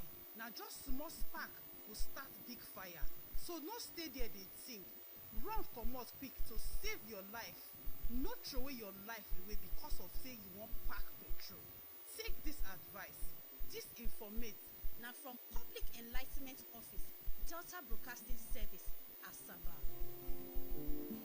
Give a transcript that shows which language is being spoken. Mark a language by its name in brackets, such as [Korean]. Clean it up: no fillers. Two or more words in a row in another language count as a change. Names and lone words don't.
[Nigerian Pidgin] Na just small spark go start big fire. So no stay there dey think. Run comot quick to save your life. No throway your life away because of say you wan pack petrol. Take this advice. This informate na from Public Enlightenment Office, Delta Broadcasting Service, Asaba.